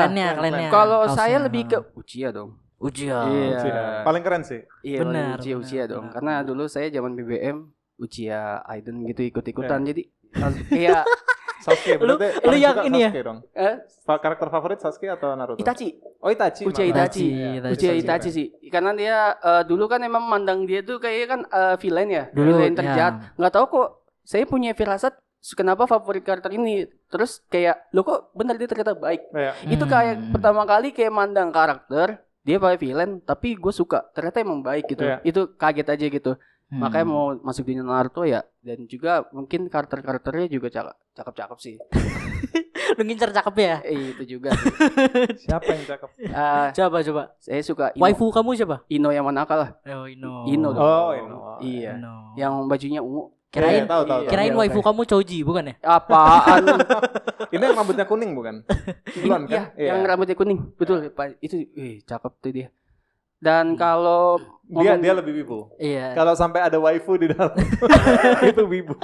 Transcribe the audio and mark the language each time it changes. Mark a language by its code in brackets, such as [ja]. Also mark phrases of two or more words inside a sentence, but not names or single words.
[id] Klannya. Kalau saya lebih ke Uchiha dong. Uchiha. Uchiha. Paling keren sih. Iya, Benar, Uchiha dong. benar. Karena dulu saya zaman BBM Uchiha Aiden gitu ikut-ikutan jadi kayak Sasuke Lu paling yang suka ini ya? Sasuke dong. Karakter favorit Sasuke atau Naruto? Itachi. Oh Itachi. Uchiha malah. Itachi. Itachi. Uchiha Itachi sih. Karena dia dulu kan emang mandang dia tuh kayak kan villain ya. Dulu, Villain terjahat. Nggak tahu kok saya punya firasat kenapa favorit karakter ini. Terus kayak lo kok benar dia ternyata baik. Itu kayak pertama kali kayak mandang karakter dia pakai villain tapi gue suka. Ternyata emang baik gitu. Itu kaget aja gitu. Makanya mau masuk di Naruto ya. Dan juga mungkin karakternya juga cakep-cakep sih. Lu ngincer cakep ya? Itu juga. Siapa yang cakep? Coba. Saya suka Waifu kamu siapa? Ino Yamanaka lah. Oh, Ino. Ino dong. Oh, Ino. Iya. Ino. Yang bajunya ungu. Kirain tahu. kirain waifu kamu Choji bukan ya? Apaan? Ini yang rambutnya kuning bukan? Bukan kan? Iya, yang rambutnya kuning. Betul, Pak. Itu cakep tuh dia. Dan kalau dia lebih wibu. Iya. Kalau sampai ada waifu di dalam itu wibu.